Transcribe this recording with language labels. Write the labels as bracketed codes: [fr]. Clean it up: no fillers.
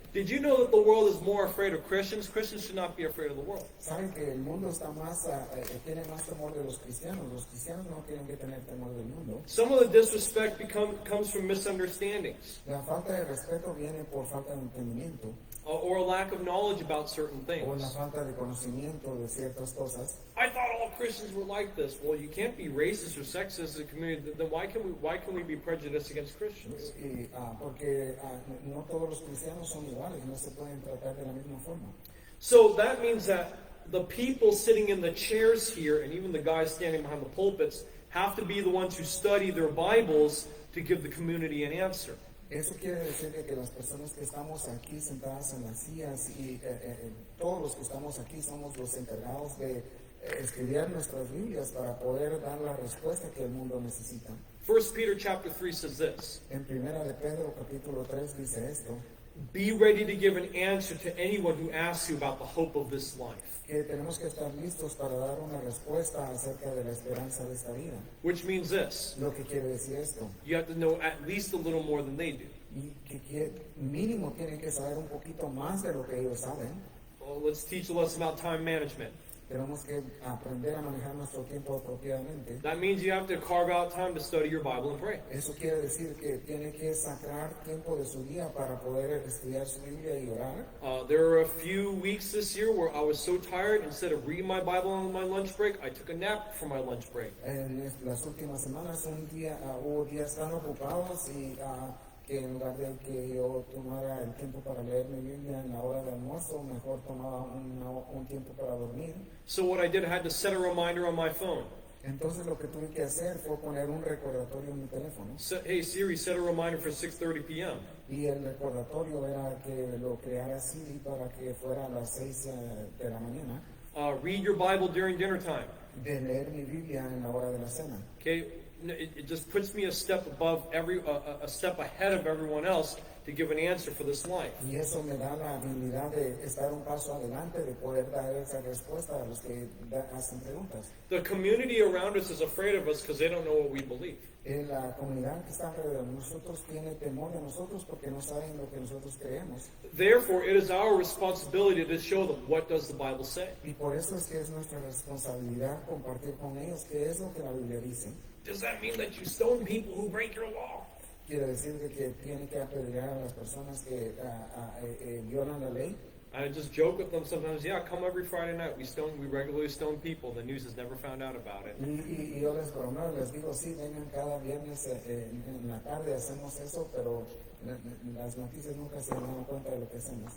[en] Did you know that the world is more afraid of Christians? Christians should not be afraid of the world. [es] Saben que el mundo está más, tiene más temor de los cristianos cristianos no tienen que tener temor del mundo. [en] Some of the disrespect comes from misunderstandings [es] La falta de respeto viene por falta de entendimiento [en] or a lack of knowledge about certain [es] o la [en] things. [es] falta de conocimiento de ciertas cosas. [en] I thought all Christians were like this. Well, you can't be racist or sexist as a community. Then why can we be prejudiced against Christians? [es] Y, porque no todos los cristianos son iguales, no se pueden tratar de la misma forma. [en] So that means that the people sitting in the chairs here, and even the guys standing behind the pulpits, have to be the ones who study their Bibles to give the community an answer. [es] Eso quiere decir que las personas que estamos aquí sentadas en las sillas y todos los que estamos aquí somos los encargados de estudiar nuestras Biblias para poder dar la respuesta que el mundo necesita. [en] 1 Peter chapter 3 says this, [es] En Primera de Pedro capítulo 3 dice esto, [en] be ready to give an answer to anyone who asks you about the hope of this life. [es] que tenemos que estar listos para dar una respuesta acerca de la esperanza de esta vida. [en] Which means this, [es] Lo que quiere decir esto, [en] you have to know at least a little more than they do. [es] y que mínimo tienen que saber un poquito más de lo que ellos saben. [en] Well, let's teach a lesson about time management. [es] Tenemos que aprender a manejar nuestro tiempo apropiadamente. [en] That means you have to carve out time to study your Bible and pray. [es] Eso quiere decir que tiene que sacar tiempo de su día para poder estudiar su Biblia y orar. [en] There were a few weeks this year where I was so tired, instead of reading my Bible on my lunch break, I took a nap for my lunch break. [es] En las últimas semanas hubo días tan ocupados y que en lugar de que yo tomara el tiempo para leer mi Biblia en la hora de almuerzo, mejor tomaba un tiempo para dormir. [en] So what I did, I had to set a reminder on my phone. [es] Entonces lo que tuve que hacer fue poner un recordatorio en mi teléfono. [en] Hey Siri, set a reminder for 6:30 p.m. [es] Y el recordatorio era que lo creara Siri para que fuera a las 6 de la mañana. [en] Read your Bible during dinner time. [es] De leer mi Biblia en la hora de la cena. [en] Okay, it just puts me a step above a step ahead of everyone else to give an answer for this life. [es] Y eso me da la habilidad de estar un paso adelante, de poder dar esa respuesta a los que hacen preguntas. [en] The community around us is afraid of us because they don't know what we believe. [es] La comunidad que está alrededor de nosotros tiene temor de nosotros porque no saben lo que nosotros creemos. [en] Therefore, it is our responsibility to show them what does the Bible say. [es] Y por eso es que es nuestra responsabilidad compartir con ellos qué es lo que la Biblia dice. [en] Does that mean that you stone people who break your law? [es] Quiere decir que tiene que apedrear a las personas que violan la ley. [en] I just joke with them sometimes. Yeah, come every Friday night. We regularly stone people. The news has never found out about it. [es] Y yo les bromeo, les digo, sí, vengan cada viernes en la tarde, hacemos eso, pero las noticias nunca se dan cuenta de lo que hacemos.